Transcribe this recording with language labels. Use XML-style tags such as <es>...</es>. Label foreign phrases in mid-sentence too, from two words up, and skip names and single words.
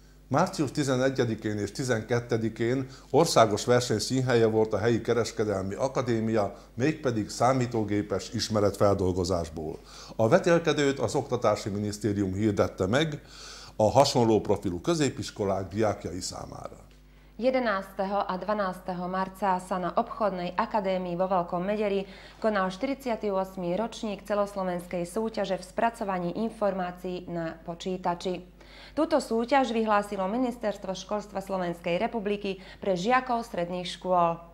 <hu>Március 11-én és 12-én országos verseny színhelye volt a helyi kereskedelmi akadémia, mégpedig számítógépes ismeretfeldolgozásból. A vetélkedőt az Oktatási Minisztérium hirdette meg a hasonló profilú középiskolák diákjai számára.</hu> <sk>11. a 12. marca sa na obchodnej akadémii vo Veľkom Mederi konal 48. ročník celoslovenskej súťaže v spracovaní informácií na počítači. Túto súťaž vyhlásilo Ministerstvo školstva Slovenskej republiky pre žiakov stredných škôl.</sk>